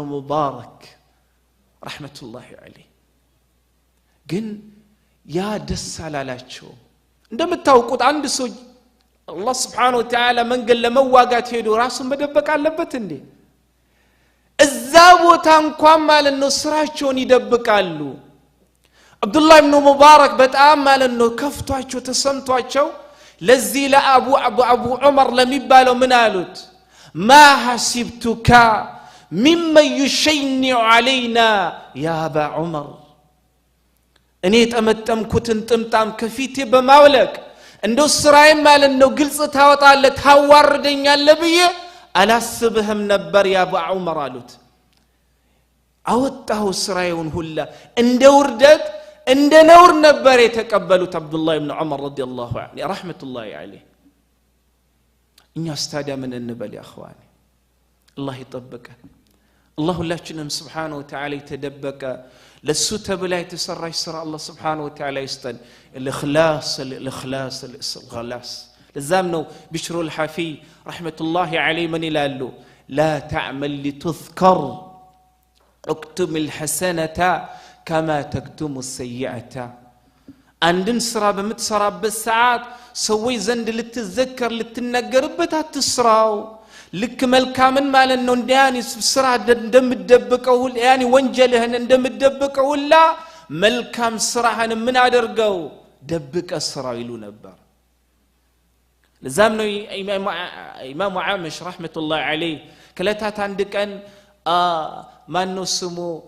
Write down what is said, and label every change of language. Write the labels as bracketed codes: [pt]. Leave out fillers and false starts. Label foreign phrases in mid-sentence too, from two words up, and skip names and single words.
[am] ሙባረክ [ar] رحمة الله عليه [am] ግን ያ ደስ አላላቸው እንደምታውቁት አንድ ሰው አላህ [ar] سبحانه وتعالى [am] መንገድ ለመዋጋት ሄዶ ራሱን መደበቅ አለበት እንዴ እዛ ቦታ እንኳን ማለት ነው ስራቸውን ይደብቃሉ አብዱላህ ኢብኑ ሙባረክ በጣም ማለት ነው ከፍቷቸው ተሰምቷቸው ለዚህ ለአቡ ዑመር ለሚባለው ምን አሉት [ar] ما حسبتك ممن يشنع علينا يا ابا عمر [am] እኔ ተመጠምኩትን ጥምጣም ከፊቴ በማውለቅ እንደው ስራዬ ማለት ነው ግልጽ ታወጣለህ ታዋርደኛለህ ብዬ አላስብህም ነበር ያ አቡ ዑመር አሉት አወጣው ስራዬውን ሁላ እንደ ውርደት እንደ ነውር ነበር የተቀበሉት አብዱላህ ኢብኑ ዑመር [ar] رضي الله عنه رحمة الله عليه [am] እኛ ስታዲያ ምን እንበል ያ [ar] اخواني الله يطبقك [am] الله ሁላችንም [ar] سبحانه وتعالى [am] የተደበቀ ለሱ ተብላ የተሰራች ስራ አላህ [ar] سبحانه وتعالى [am] ይስጠን الإخلاص ለዛም ነው [ar] ቢሽሩ الحفي رحمة الله عليه من ይላሉ لا تعمل لتذكر اكتم الحسنة كما تكتم السيئة [am] አንድን ስራ በመትሰራበት ሰዓት ሰዎች ዘንድ ልትዘከር ልትነገርበት አትስራው ልክ መልካምን ማለት ነው እንዲያን ስራ እንደምትደብቀው ያኒ ወንጀልህን እንደምትደብቀው ሁላ መልካም ስራህን ምን አደርገው ደብቀ ስራው ይሉ ነበር ለዛም ነው ኢማሙ አመሽ [ar] رحمة الله عليه [am] ከለታት አንድ ቀን ማን ነው ስሙ